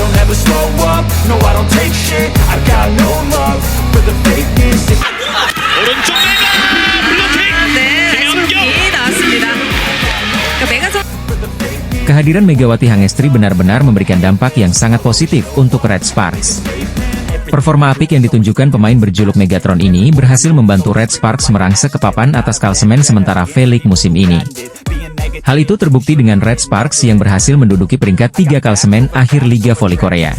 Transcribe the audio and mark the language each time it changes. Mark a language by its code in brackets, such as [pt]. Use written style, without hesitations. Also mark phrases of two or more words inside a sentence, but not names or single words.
[en] never slow up, no I don't take shit. I got no love for the fakeness. [ko] 오른쪽 메가 블로킹. 네, 손이 나왔습니다. 메가 선 [id] Kehadiran Megawati Hangestri benar-benar memberikan dampak yang sangat positif untuk Red Sparks. Performa apik yang ditunjukkan pemain berjuluk Megatron ini berhasil membantu Red Sparks merangsek ke papan atas klasemen sementara V-League musim ini. Hal itu terbukti dengan Red Sparks yang berhasil menduduki peringkat 3 klasemen akhir Liga Voli Korea.